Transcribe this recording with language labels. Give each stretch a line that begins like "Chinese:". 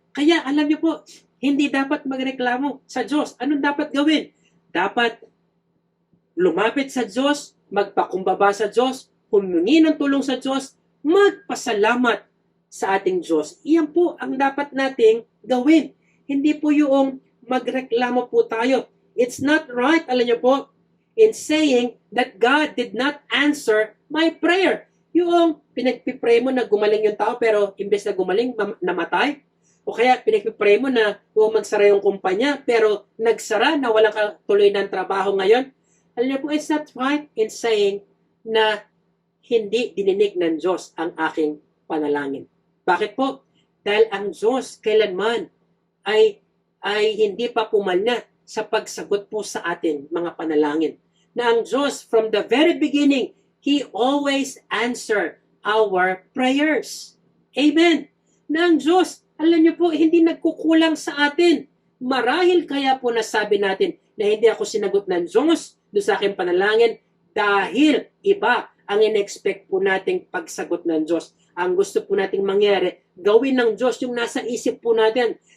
Filipino: Kaya alam niyo po, hindi dapat magreklamo sa Diyos. Anong dapat gawin? Dapat lumapit sa Diyos, magpakumbaba sa Diyos, humingi ng tulong sa Diyos, magpasalamat sa ating Diyos. Iyan po ang dapat nating gawin. Hindi po yung magreklamo po tayo.
English: It's not right,
Filipino: alam niyo po,
English: in saying that God did not answer my prayer.
Filipino: Yung pinagpipray mo na gumaling yung tao pero imbes na gumaling, namatay. O kaya pinagpipray mo na magsara yung kumpanya pero nagsara na walang tuloy ng trabaho ngayon. Alam niyo po,
English: it's not right in saying
Filipino: na hindi dininig ng Diyos ang aking panalangin. Bakit po? Dahil ang Diyos kailanman ay hindi pa pumalya sa pagsagot po sa atin, mga panalangin. Na ang Diyos,
English: from the very beginning, He always answer our prayers. Amen.
Filipino: Na ang Diyos, alam niyo po, hindi nagkukulang sa atin. Marahil kaya po nasabi natin na hindi ako sinagot ng Diyos doon sa aking panalangin dahil iba ang in-expect po nating pagsagot ng Diyos. Ang gusto po nating mangyari, gawin ng Diyos yung nasa isip po natin.